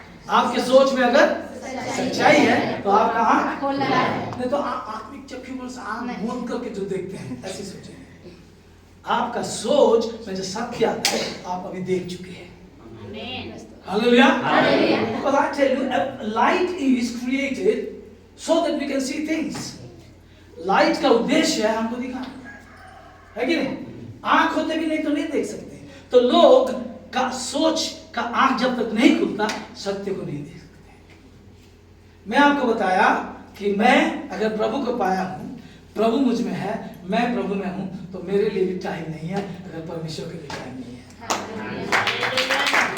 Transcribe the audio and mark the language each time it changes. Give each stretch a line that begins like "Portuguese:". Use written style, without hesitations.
Hindi: आपके सोच में अगर सच्चाई है तो आपका आंख खोला है। नहीं तो आत्मिक चक्षु से आंख मूंद करके जो देखते हैं ऐसे सोचेंगे। आपका सोच में जो सत्य आता है आप अभी देख चुके हैं। Hallelujah.
English: Because I tell you, light is created so that we can see things.
Hindi: Light का उद्देश्य है हमको दिखाना, है कि नहीं? आंख होते भी नहीं तो नहीं देख सकते। तो लोग का सोच का आंख जब तक नहीं खुलता सत्य को नहीं देख सकते। मैं आपको बताया कि मैं अगर प्रभु को पाया हूं, प्रभु मुझ में है, मैं प्रभु में हूं, तो मेरे लिए भी टाइम नहीं है अगर परमेश्वर के लिए टाइम नहीं है।